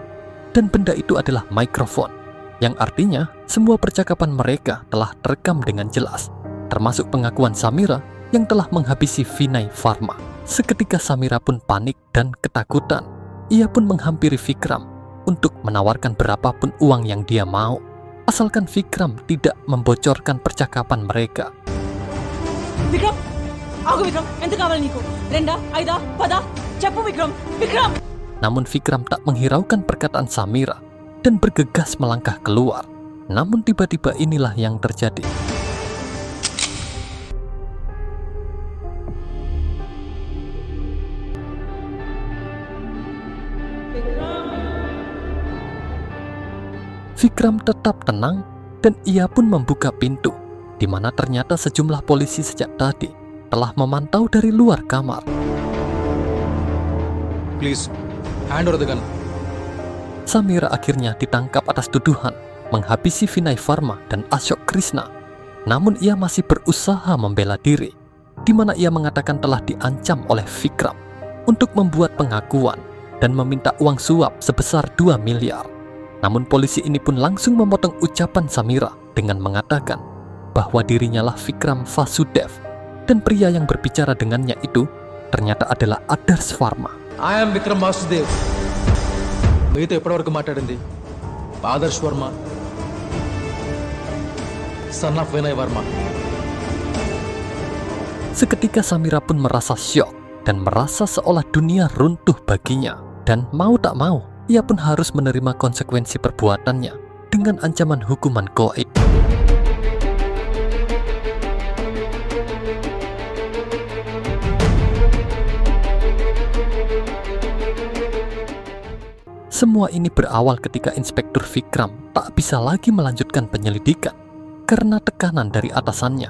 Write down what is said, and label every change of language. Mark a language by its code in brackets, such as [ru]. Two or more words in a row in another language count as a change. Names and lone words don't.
[id] Dan benda itu adalah mikrofon, yang artinya semua percakapan mereka telah terekam dengan jelas, termasuk pengakuan Samira yang telah menghabisi Vinay Pharma. Seketika Samira pun panik dan ketakutan. Ia pun menghampiri Vikram untuk menawarkan berapapun uang yang dia mau, asalkan Vikram tidak membocorkan percakapan mereka. [te] విక్రమ్ ఆగు విక్రమ్, ఎంత కావాలి నీకు? 2, 5, 10? చెప్పు విక్రమ్. విక్రమ్! [id] Namun Vikram tak menghiraukan perkataan Samira dan bergegas melangkah keluar. Namun tiba-tiba inilah yang terjadi. Vikram tetap tenang dan ia pun membuka pintu, di mana ternyata sejumlah polisi sejak tadi telah memantau dari luar kamar. [en] Please hand over the gun. [id] Samira akhirnya ditangkap atas tuduhan menghabisi Vinay Pharma dan Ashok Krishna. Namun ia masih berusaha membela diri, di mana ia mengatakan telah diancam oleh Vikram untuk membuat pengakuan dan meminta uang suap sebesar 2 miliar. Namun polisi ini pun langsung memotong ucapan Samira dengan mengatakan bahwa dirinya lah Vikram Vasudev dan pria yang berbicara dengannya itu ternyata adalah Adarsh Pharma. [en] I'm Vikram Vasudev. [te] మీతో ఎప్పటివరకు మాట్లాడింది ఆదర్శ్ వర్మ, [en] son of [te] వినయ్ వర్మ. [id] Seketika Samira pun merasa syok dan merasa seolah dunia runtuh baginya. Dan mau tak mau, ia pun harus menerima konsekuensi perbuatannya dengan ancaman hukuman goib. Semua ini berawal ketika Inspektur Vikram tak bisa lagi melanjutkan penyelidikan karena tekanan dari atasannya.